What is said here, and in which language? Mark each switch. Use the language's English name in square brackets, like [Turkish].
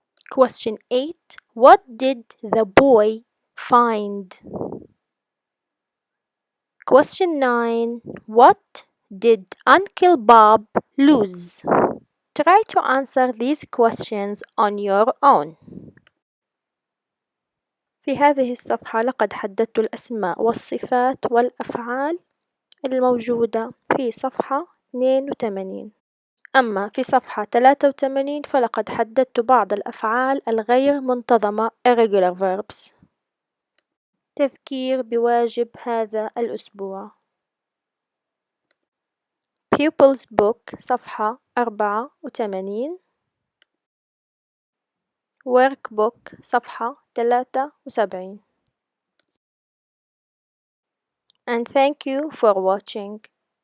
[English] Question 8. What did the boy find? Question 9. What did Uncle Bob lose? Try to answer these questions on your own. [Arabic] في هذه الصفحة لقد حددت الأسماء والصفات والأفعال الموجودة في صفحة 82. أما في صفحة 83 فلقد حددت بعض الأفعال الغير منتظمة [English] irregular verbs. [Arabic] تذكير بواجب هذا الأسبوع. [English] Pupils Book [Arabic] صفحة [English] 84. Workbook [Arabic] صفحة [English] 73. And thank you for watching.